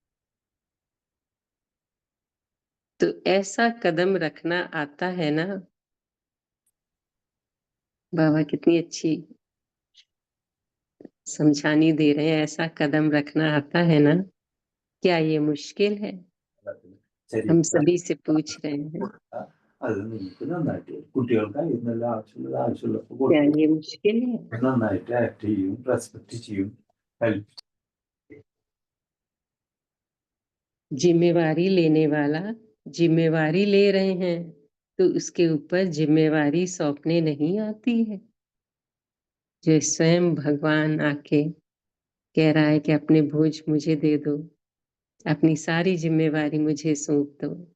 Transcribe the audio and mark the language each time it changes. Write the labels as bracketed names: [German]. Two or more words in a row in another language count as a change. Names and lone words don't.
[Hindi] तो ऐसा कदम रखना आता है ना। बाबा कितनी अच्छी समझानी दे रहे हैं, ऐसा कदम रखना आता है ना। क्या ये मुश्किल है? हम सभी से पूछ रहे हैं, [Malayalam] അത് നിങ്ങൾക്ക് നന്നായിട്ട് കുട്ടികൾക്ക് നല്ല ആവശ്യമുള്ളപ്പോൾ [Hindi] क्या [Malayalam] കൊടുക്കും. [Hindi] ये मुश्किल है? [Malayalam] നന്നായിട്ട് ആക്ട് ചെയ്യും, റെസ്പെക്ട് ചെയ്യും, ഹെൽപ്പ്. [Hindi] जिम्मेवारी लेने वाला जिम्मेवारी ले रहे हैं तो उसके ऊपर जिम्मेवारी सौंपने नहीं आती है। जो स्वयं भगवान आके कह रहा है कि अपने बोझ मुझे दे दो, अपनी सारी जिम्मेवारी मुझे सौंप दो।